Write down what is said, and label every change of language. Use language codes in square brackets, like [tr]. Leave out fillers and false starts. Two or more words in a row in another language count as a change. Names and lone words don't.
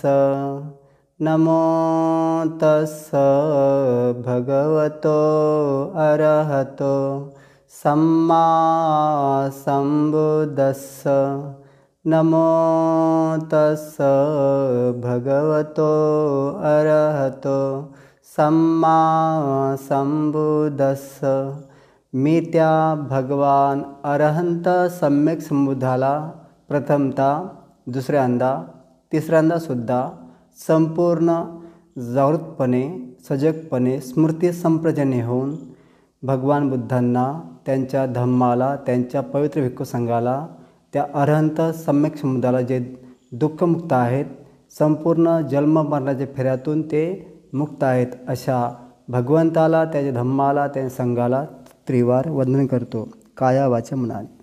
[pi] नमो तस्स भगवतो अरहतो सम्मा सम्बुद्धस्स। नमो तस्स भगवतो अरहतो सम्मा संबुद्धस्स। [mr] मी त्या भगवान अरहंत सम्यक संबुद्धाला प्रथमतः, दुसऱ्यांदा, तिसऱ्यांदासुद्धा संपूर्ण जागृतपणे सजगपणे स्मृती संप्रजने होऊन भगवान बुद्धांना, त्यांच्या धम्माला, त्यांच्या पवित्र भिक्खू संघाला, त्या अरहंत सम्यक संबुद्धाला जे दुःखमुक्त आहेत, संपूर्ण जन्म मरणाच्या फेऱ्यातून ते मुक्त आहेत, अशा भगवंताला, त्याच्या धम्माला, त्याच्या संघाला त्रिवार वंदन करतो काया वाचा मनाने.